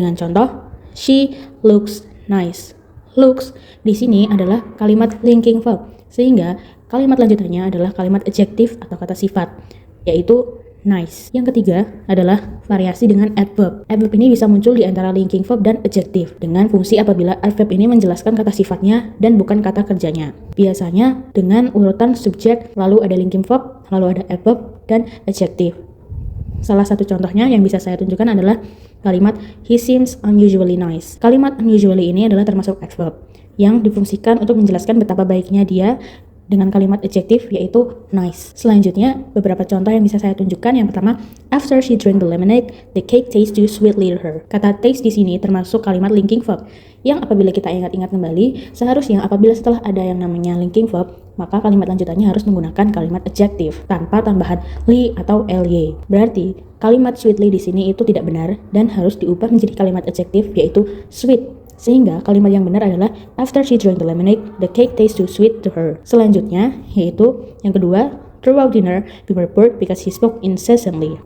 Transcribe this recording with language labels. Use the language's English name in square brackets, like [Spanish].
[Indonesian] Dengan contoh, [English] she looks nice. [Indonesian] Looks di sini adalah kalimat linking verb, sehingga kalimat lanjutannya adalah kalimat adjektif atau kata sifat, yaitu nice. Yang ketiga adalah variasi dengan adverb. Adverb ini bisa muncul di antara linking verb dan adjektif dengan fungsi apabila adverb ini menjelaskan kata sifatnya dan bukan kata kerjanya. Biasanya dengan urutan subjek, lalu ada linking verb, lalu ada adverb dan adjektif. Salah satu contohnya yang bisa saya tunjukkan adalah kalimat [English] he seems unusually nice. [Indonesian] Kalimat unusually ini adalah termasuk adverb yang difungsikan untuk menjelaskan betapa baiknya dia, dengan kalimat adjektif yaitu nice. Selanjutnya, beberapa contoh yang bisa saya tunjukkan. Yang pertama, [English] after she drank the lemonade, the cake tastes too sweetly to her. [Indonesian] Kata taste di sini termasuk kalimat linking verb, yang apabila kita ingat-ingat kembali, seharusnya apabila setelah ada yang namanya linking verb, maka kalimat lanjutannya harus menggunakan kalimat adjektif tanpa tambahan li atau ly. Berarti kalimat sweetly di sini itu tidak benar dan harus diubah menjadi kalimat adjektif yaitu sweet. Sehingga kalimat yang benar adalah [English] after she drank the lemonade, the cake tastes too sweet to her. [Indonesian] Selanjutnya, yaitu yang kedua, [English] throughout dinner, we were bored because he spoke incessantly.